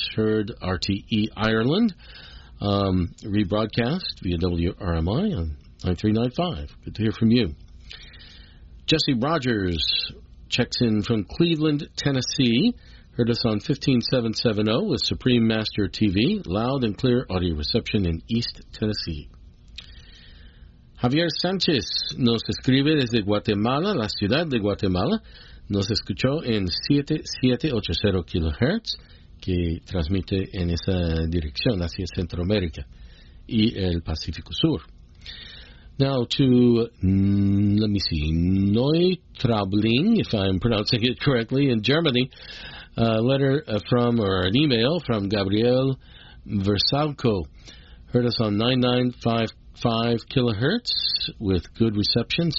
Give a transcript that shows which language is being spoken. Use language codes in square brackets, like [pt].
[en] Heard RTE Ireland rebroadcast via WRMI on 9395. Good to hear from you. Jesse Rogers checks in from Cleveland, Tennessee. Heard us on 15770 with Supreme Master TV. Loud and clear audio reception in East Tennessee. [es] Javier Sanchez nos escribe desde Guatemala, la ciudad de Guatemala. Nos escuchó en 7780 kHz, que transmite en esa dirección hacia Centroamérica y el Pacífico Sur. [en] Now to, let me see, Neutraubling, if I'm pronouncing it correctly, in Germany. A letter from, or an email from Gabriel Versalco. Heard us on 9955 kilohertz with good reception.